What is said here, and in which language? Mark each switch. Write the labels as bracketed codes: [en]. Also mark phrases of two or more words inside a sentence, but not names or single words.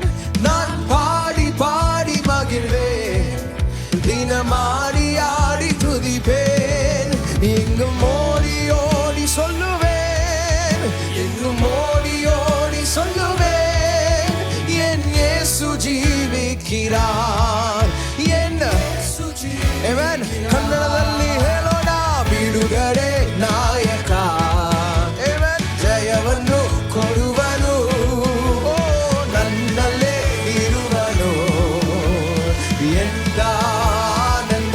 [ta] நான் பாடி பாடி மகிழ்வேன், தினமாடி ஆடி துதிப்பேன். எங்கும் ஓடி ஓடி சொல்லுவேன், எங்கும் ஓடி ஓடி சொல்லுவேன், என் இயேசு ஜீவிக்கிறார், என்ன ಆಮೆನ್. [kn] ಕನ್ನಡದಲ್ಲಿ ಹೇಳೋಣ. ಬಿಡುಗಡೆ ನಾಯಕ, ಆಮೆನ್. ಜಯವನ್ನು ಕೊಡುವನು, ಓ ನನ್ನಲ್ಲೇ ಇರುವನು, ಎಂತ ಆನಂದ.